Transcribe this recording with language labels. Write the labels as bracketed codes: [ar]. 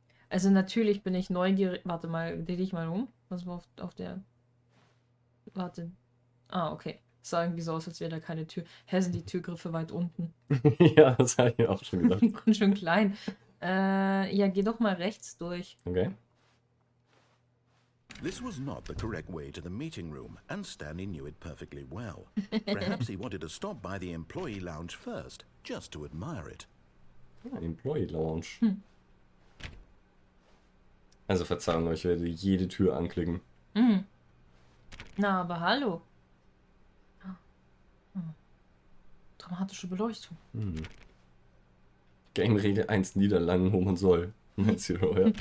[de] Also natürlich bin ich neugierig. Warte mal, dreh dich mal um. Was war auf der... Warte. Ah, okay. Es sah irgendwie so aus, als wäre da keine Tür. Hä, sind die Türgriffe weit unten? Ja, das habe ich mir auch schon gedacht. Und schon klein. Ja, geh doch mal rechts durch. Okay. [en] This was not the correct way to the meeting room, and Stanley knew it perfectly well. Perhaps he wanted to stop by the employee lounge first, just to admire it. Ah, Employee Lounge. [de] Also Verzeihung, ich werde jede Tür anklicken. Na, aber hallo. Dramatische Beleuchtung. Game Rede 1 Niederlanden, wo man soll. Zero, ja.